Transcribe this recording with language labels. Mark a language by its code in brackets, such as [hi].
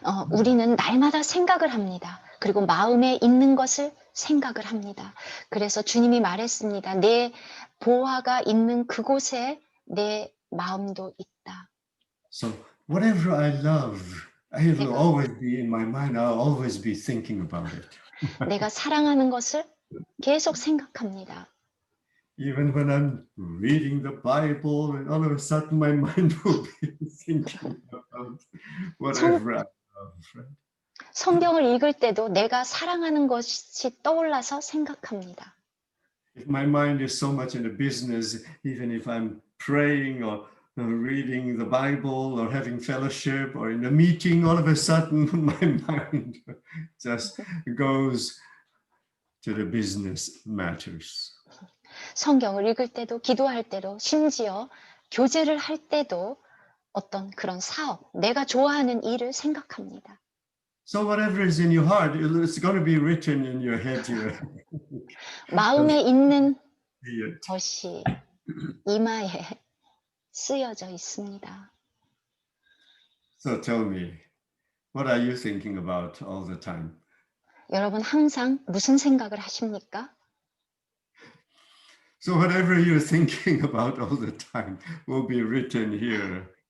[ko] 우리는 날마다 생각을 합니다. 그리고 마음에 있는 것을 생각을 합니다. 그래서 주님이 말했습니다. 내 보화가 있는 그곳에 내 마음도 있다. [en] So whatever I love, it will always be in my mind. I'll always be thinking about it. [ko] 내가 사랑하는 것을 계속 생각합니다. [en] Even when I'm reading the Bible, and all of a sudden my mind will be thinking about whatever I love. Right? [ko] 성경을 읽을 때도 내가 사랑하는 것이 떠올라서 생각합니다. [en] If my mind is so much in the business, even if I'm praying or reading the Bible or having fellowship or in a meeting, all of a sudden my mind just goes to the business matters. [ko] 성경을 읽을 때도 기도할 때도 심지어 교제를 할 때도 어떤 그런 사업, 내가 좋아하는 일을 생각합니다. [en] So whatever is in your heart, it's going to be written in your head here. [ko] 마음에 있는 [en] See it. [ko] 것이 이마에 쓰여져 있습니다. [en] So tell me, what are you thinking about all the time? [ko] 여러분 항상 무슨 생각을 하십니까? [en] So whatever you're thinking about all the time will be written here.